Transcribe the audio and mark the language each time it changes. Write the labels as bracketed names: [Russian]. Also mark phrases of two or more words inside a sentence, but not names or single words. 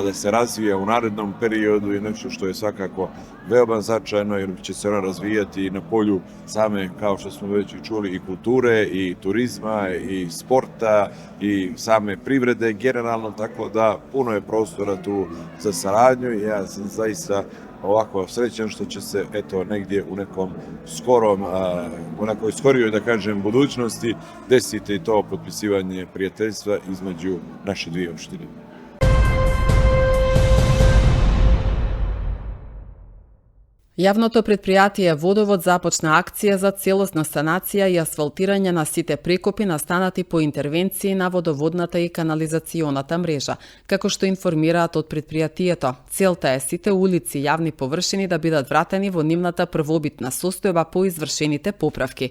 [Serbian] da se razvija u narednom periodu je nešto što je svakako veoma značajno, jer će se ona razvijati i na polju same, kao što smo već i čuli, i kulture, i turizma, i sporta, i same privrede generalno, tako da puno je prostora tu za saradnju i ja sam zaista ovako srećan što će se negdje u nekom u nekoj skorijoj, da kažem, budućnosti desiti i to potpisivanje prijateljstva između naše dvije opštine. [Macedonian] Јавното предпријатие Водовод започна акција за целосна санација и асфалтирање на сите прекопи настанати по интервенции на водоводната и канализационата мрежа. Како што информираат од предпријатието, целта е сите улици и јавни површини да бидат вратени во нивната првобитна состојба по извршените поправки.